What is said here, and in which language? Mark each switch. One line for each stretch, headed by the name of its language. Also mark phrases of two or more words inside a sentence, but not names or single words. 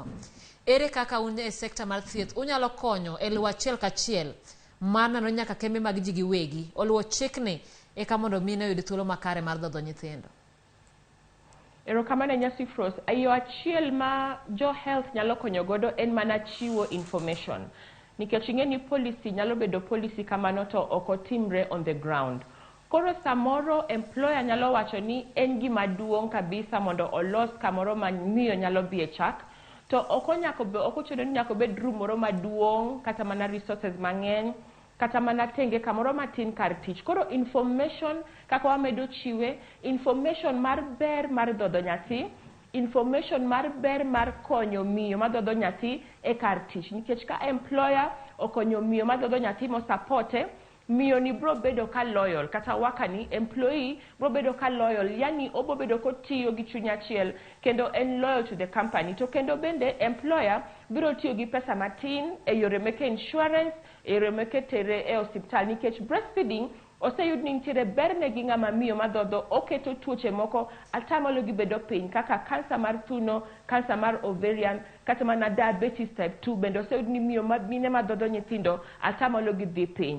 Luo (Kenya and Tanzania): Ere kaka un e sekta mar thieth unyalo konyo e luwo achiel kachiel manano nyaka kembe mag ji giwegi oluwo chikni eka mondo mine oyud thuolo makare mar dhodho nyithindo? Erokamano nyasi Fros, yo achiel ma jo health nyalo konyo godo en mana chiwo information. Nikech ing'e ni policy nyalo bedo policy kamano to ok otimre
English: on the ground.
Luo (Kenya and Tanzania): Koro samoro employer nyalo wacho ni en gima duong' kabisa mondo olos kamoro ma miyo nyalo dhi e chak, to ok ochuno ni nyaka bed room moro maduong' kata mana resources mang'eny kata mana tenge kamoro matin kar tich. Koro information kaka wamedo chiwe, information mar ber mar dhodho nyathi, information mar ber mar konyo miyo madhodho nyathi e kar tich. Nikech ka employer okonyo miyo madhodho nyathi mosapote, miyo ni bro bedo ka loyal, kata wakani employee bro bedo ka loyal, yani obo bedo kotiyo gi chuny achiel kendo en
English: loyal to the company.
Luo (Kenya and Tanzania): To kendo bende employer biro tiyo gi pesa matin e yore meke insurance, e yore meke tere e hospital. Nikech breastfeeding oseyud ni nitiere berne gi ng'ama miyo madhodho oketo tuoche moko atamalo gi bedo piny kaka kansa mar thuno, kansa mar ovarian, kata mana diabetes type 2 bende oseyud ni miyo mine madhodho nyithindo atamalo gi dhi piny.